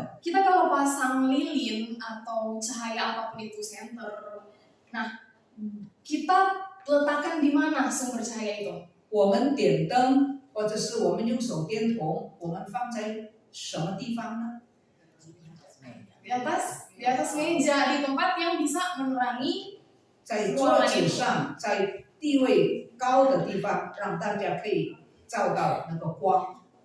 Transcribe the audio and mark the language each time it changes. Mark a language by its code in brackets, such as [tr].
[id] Kita kalau pasang lilin atau cahaya apapun itu senter, nah kita letakkan di mana sumber cahaya itu? [zh] 我们点灯，或者是我们用手电筒，我们放在什么地方呢？ [id] di atas meja, di tempat yang bisa menerangi [zh] 在桌子上，在地位高的地方，让大家可以照到那个光。